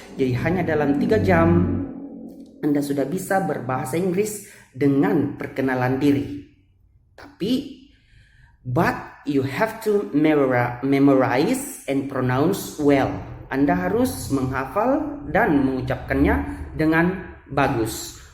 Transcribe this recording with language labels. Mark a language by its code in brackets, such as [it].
[id] Jadi hanya dalam 3 jam Anda sudah bisa berbahasa Inggris dengan perkenalan diri. [en] But you have to memorize and pronounce well. [id] Anda harus menghafal dan mengucapkannya dengan bagus.